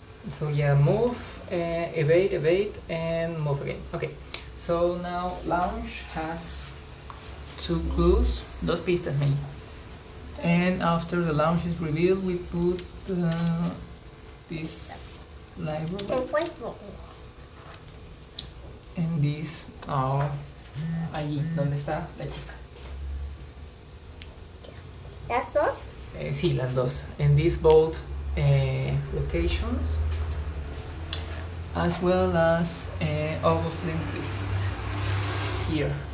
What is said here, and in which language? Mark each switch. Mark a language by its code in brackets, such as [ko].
[en] So yeah, move, evade, and move again. Okay, so now lounge has 2 clues, [es] dos pistas, [en] me. And after the lounge is revealed, we put this library. And this, [es] allí, donde está la chica. ¿Las dos? Sí, las dos. [en] And these both locations, as well as August Lindquist here.